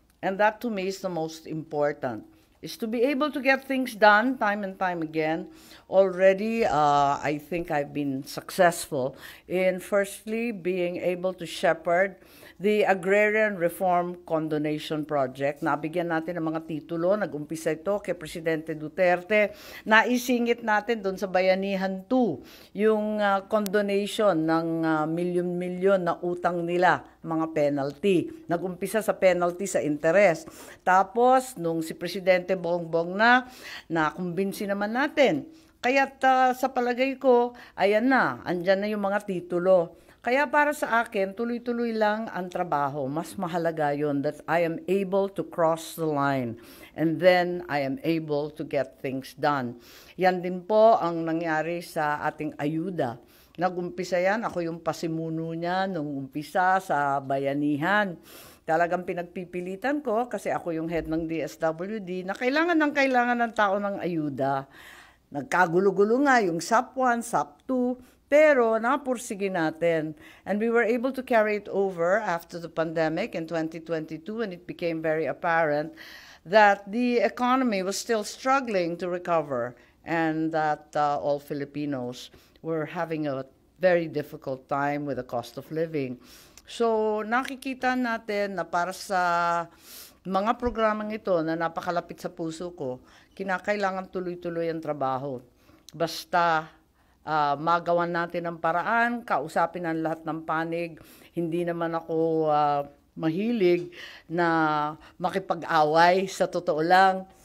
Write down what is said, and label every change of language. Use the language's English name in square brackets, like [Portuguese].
[English] And that to me is the most important. Is to be able to get things done time and time again. Already, I think I've been successful in firstly being able to shepherd the Agrarian Reform Condonation Project. [Filipino] Nabigyan natin ng mga titulo, nag-umpisa ito kay Presidente Duterte. Naisingit natin doon sa Bayanihan 2, yung condonation ng milyon-milyon na utang nila, mga penalty. Nag-umpisa sa penalty sa interest. Tapos, nung si Presidente Bongbong na-kumbinsi naman natin. Kaya't sa palagay ko, ayan na, andyan na yung mga titulo. Kaya para sa akin, tuloy-tuloy lang ang trabaho. Mas mahalaga yun [English] that I am able to cross the line. And then I am able to get things done. [Filipino] Yan din po ang nangyari sa ating ayuda. Nag-umpisa yan, ako yung pasimuno niya nung umpisa sa Bayanihan. Talagang pinagpipilitan ko kasi ako yung head ng DSWD na kailangan ng tao ng ayuda. Nagkagulo-gulo nga yung SAP 1, SAP 2, pero napursige natin. [English] And we were able to carry it over after the pandemic in 2022 when it became very apparent that the economy was still struggling to recover and that all Filipinos were having a very difficult time with the cost of living. [Filipino] So nakikita natin na para sa mga programang ito na napakalapit sa puso ko, kinakailangan tuloy-tuloy ang trabaho. Basta magawan natin ang paraan, kausapin ang lahat ng panig. Hindi naman ako mahilig na makipag-away, sa totoo lang.